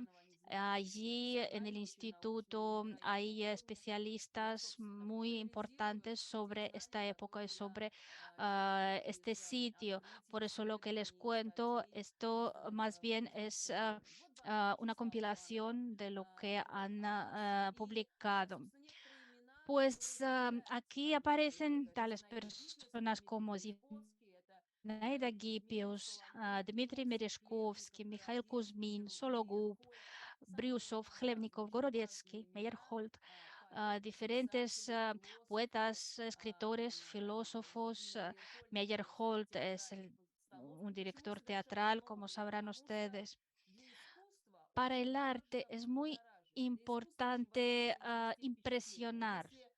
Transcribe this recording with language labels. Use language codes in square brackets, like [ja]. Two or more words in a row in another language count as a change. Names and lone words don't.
[es] Allí en el instituto hay especialistas muy importantes sobre esta época y sobre este sitio. Por eso lo que les cuento, esto más bien es una compilación de lo que han publicado. Pues aquí aparecen tales personas como Zinaida Gipius, Dmitry Merezhkovsky, Mikhail Kuzmin, Sologub, Brюсов, Chlebnikov, Gorodetsky, Meyerhold, diferentes poetas, escritores, filósofos. Meyerhold es un director teatral, como sabrán ustedes. Para el arte es muy importante impresionar.